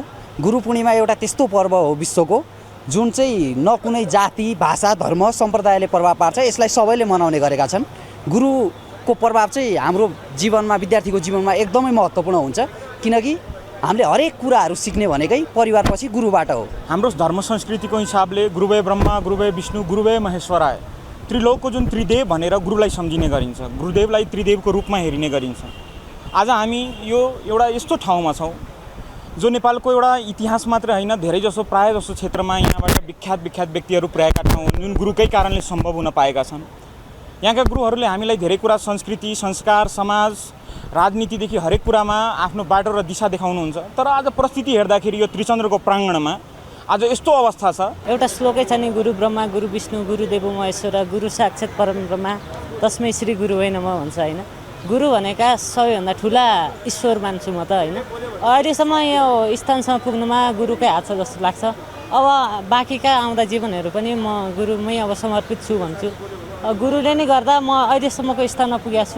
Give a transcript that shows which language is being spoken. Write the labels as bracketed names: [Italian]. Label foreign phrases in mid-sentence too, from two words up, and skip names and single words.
[Nepali] गुरु पूर्णिमा एउटा त्यस्तो पर्व हो विश्वको जुन चाहिँ न कुनै जाति, भाषा, धर्म, सम्प्रदायले प्रभाव पार्छ। यसलाई सबैले मनाउने गरेका छन्। गुरुको प्रभाव चाहिँ हाम्रो जीवनमा, विद्यार्थीको जीवनमा एकदमै महत्त्वपूर्ण हुन्छ, किनकि हामीले हरेक कुराहरू सिक्ने भनेकै परिवारपछि गुरुबाट हो। हाम्रो धर्म संस्कृतिको हिसाबले [Sanskrit] गुरुवे ब्रह्मा, गुरुवे विष्णु, गुरुवे महेश्वराय, [Nepali] त्रिलोकको जुन त्रिदेव भनेर गुरुलाई सम्झिने गरिन्छ, गुरुदेवलाई त्रिदेवको रूपमा हेरिने गरिन्छ। आज हामी यो एउटा यस्तो ठाउँमा छौँ जो नेपालको एउटा इतिहास मात्रै होइन, धेरै जसो प्राय जसो क्षेत्रमा यहाँबाट विख्यात व्यक्तिहरू पुर्याएका ठाउँ जुन गुरुकै कारणले सम्भव हुन पाएका छन्। यहाँका गुरुहरूले हामीलाई धेरै कुरा, संस्कृति, संस्कार, समाज राजनीतिदेखि हरेक कुरामा आफ्नो बाटो र दिशा देखाउनुहुन्छ। तर आज परिस्थिति हेर्दाखेरि यो त्रिचन्द्रको प्राङ्गणमा आज यस्तो अवस्था छ। एउटा श्लोकै छ नि, [Sanskrit] गुरु ब्रह्मा गुरु विष्णु गुरु देव महेश्वर गुरु साक्षात् परब्रह्म तस्मै श्री गुरु [Nepali] होइन म भन्छ होइन। गुरु भनेका सबैभन्दा ठुला ईश्वर मान्छु म त होइन। अहिलेसम्म यो स्थानसम्म पुग्नुमा गुरुकै हात छ जस्तो लाग्छ। अब बाँकीका आउँदा जीवनहरू पनि म गुरुमै अब समर्पित छु भन्छु। गुरुले नै गर्दा म अहिलेसम्मको स्थानमा पुगेको छु।